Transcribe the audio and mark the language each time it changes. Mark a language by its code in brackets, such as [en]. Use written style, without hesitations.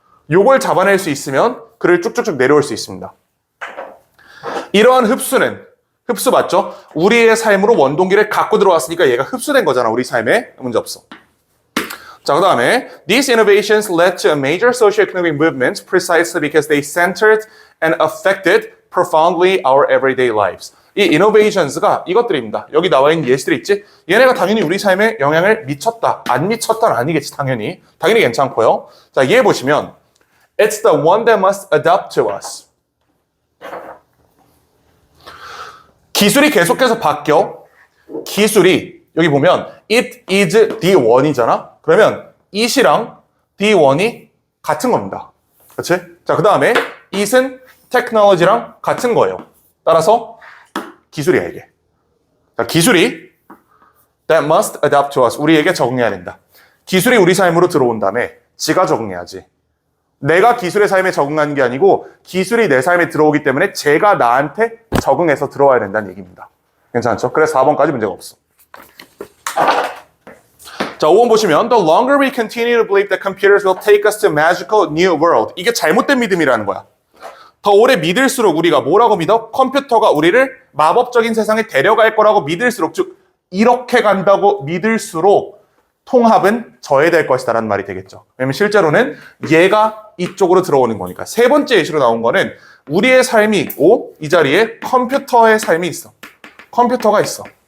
[ko] 요걸 잡아낼 수 있으면 글을 쭉쭉쭉 내려올 수 있습니다. 이러한 흡수는 흡수 맞죠? 우리의 삶으로 원동기를 갖고 들어왔으니까 얘가 흡수된 거잖아. 우리 삶에. 문제 없어. 자, 그 다음에 [en] These innovations led to a major socio-economic movement precisely because they centered and affected profoundly our everyday lives. [ko] 이 innovations가 이것들입니다. 여기 나와 있는 예시들 있지? 얘네가 당연히 우리 삶에 영향을 미쳤다. 안 미쳤다는 아니겠지, 당연히. 당연히 괜찮고요. 자, 얘 보시면 [en] It's the one that must adapt to us. [ko] 기술이 계속해서 바뀌어. 기술이 여기 보면 it is the1이잖아. 그러면 it이랑 the1이 같은 겁니다. 그렇지? 자, 그 다음에 it은 technology랑 같은 거예요. 따라서 기술이야, 이게. 자, 기술이 [en] that must adapt to us. [ko] 우리에게 적응해야 된다. 기술이 우리 삶으로 들어온 다음에 지가 적응해야지. 내가 기술의 삶에 적응하는 게 아니고 기술이 내 삶에 들어오기 때문에 제가 나한테 적응해서 들어와야 된다는 얘기입니다. 괜찮죠? 그래서 4번까지 문제가 없어. 자, 5번 보시면 [en] The longer we continue to believe that computers will take us to a magical new world. [ko] 이게 잘못된 믿음이라는 거야. 더 오래 믿을수록 우리가 뭐라고 믿어? 컴퓨터가 우리를 마법적인 세상에 데려갈 거라고 믿을수록, 즉 이렇게 간다고 믿을수록 통합은 저해될 것이다라는 말이 되겠죠. 왜냐면 실제로는 얘가 이쪽으로 들어오는 거니까. 세 번째 예시로 나온 거는 우리의 삶이 있고 이 자리에 컴퓨터의 삶이 있어. 컴퓨터가 있어.